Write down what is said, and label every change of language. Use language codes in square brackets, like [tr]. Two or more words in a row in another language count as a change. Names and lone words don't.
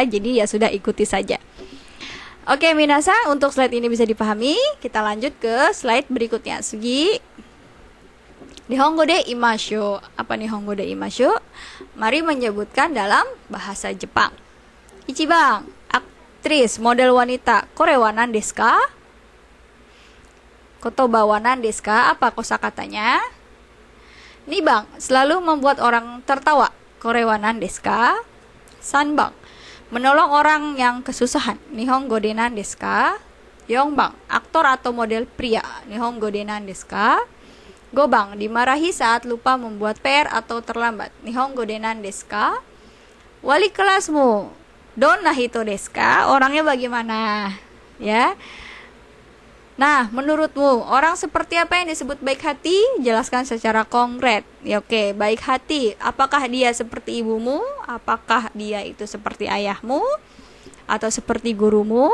[id] Jadi ya sudah ikuti saja. Oke, minasang, untuk slide ini bisa dipahami. Kita lanjut ke slide berikutnya. [ja] 次。日本語で言いましょう. [id] Apa [ja] 日本語で言いましょう? [id] Mari menyebutkan dalam bahasa Jepang. Ichiban, aktris model wanita. [ja] これは何ですか？言葉は何ですか? [id] Apa kosakatanya? Nibang, selalu membuat orang tertawa. [ja] これは何ですか? [id] Sanbang, menolong orang yang kesusahan. [ja] 日本語で何ですか? [id] Yongbang, aktor atau model pria. [ja] 日本語で何ですか? [id] Gobang, dimarahi saat lupa membuat PR atau terlambat. [ja] 日本語で何ですか? [id] Wali kelasmu, [ja] どんな人ですか? [id] Orangnya bagaimana? Ya. Nah, menurutmu orang seperti apa yang disebut baik hati? Jelaskan secara konkret. Ya, oke, baik hati. Apakah dia seperti ibumu? Apakah dia itu seperti ayahmu? Atau seperti gurumu?